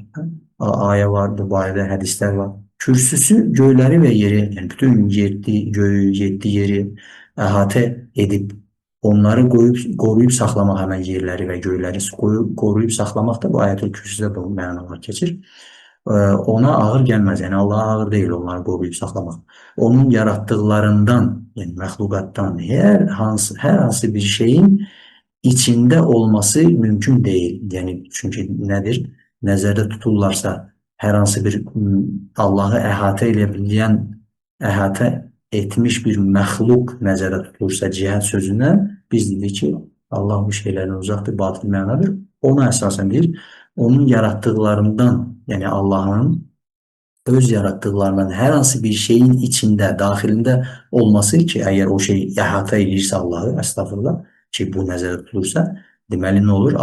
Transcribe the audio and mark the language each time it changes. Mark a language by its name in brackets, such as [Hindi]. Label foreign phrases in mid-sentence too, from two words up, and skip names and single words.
[Azerbaijani] Ayə var, bu barədə hədislər var. Kürsüsü göyləri və yeri, yəni bütün göyü, 7 yeri əhatə edib, onları qoruyub saxlamaq, həmən yerləri və göyləri qoruyub saxlamaq da bu ayətül kürsüdə bu mənalar keçir. Ona ağır gəlməz, yəni Allaha ağır deyil onları qoruyub saxlamaq. Onun yaratdıqlarından, yəni məxluqatdan hər hansı bir şeyin içinde olması [Turkish] mümkün değil. Yani çünkü nedir? [Azerbaijani] Nəzərdə tutulurlarsa hər hansı bir Allahı əhatə edebilən, əhatə etmiş bir məxluq nəzərdə tutulursa cihad sözündən biz dedik ki, Allah bu şeylərdən uzaqdır, batıl mənadır. Ona əsasən deyir, onun yarattıqlarından, yəni Allahın öz yarattıklarından hər hansı bir şeyin içində, daxilində olması ki, əgər o şey əhatə edirsə Allahı, əstəğfurullah, ki bu nəzərdə tutulursa, deməli nə olur?